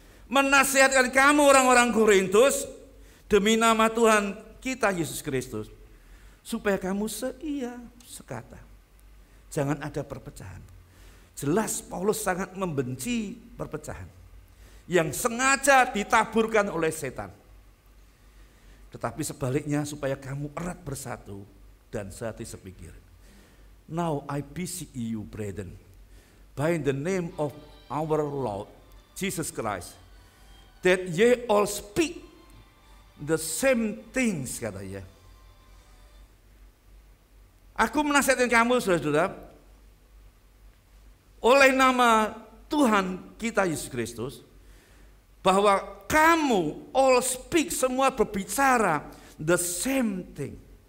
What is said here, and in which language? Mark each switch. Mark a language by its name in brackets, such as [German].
[Indonesian] Menasihatkan kamu orang-orang Korintus, demi nama Tuhan kita Yesus Kristus, supaya kamu seia sekata. Jangan ada perpecahan. Jelas Paulus sangat membenci perpecahan yang sengaja ditaburkan oleh setan. Tetapi sebaliknya supaya kamu erat bersatu dan sehati sepikir. [English] Now I beseech you, brethren, by the name of our Lord Jesus Christ, that ye all speak the same things, [Indonesian] katanya. Aku menasihatkan kamu, saudara-saudara, oleh nama Tuhan kita Yesus Kristus, bahwa kamu [English] all speak, [Indonesian] semua berbicara [English] the same thing.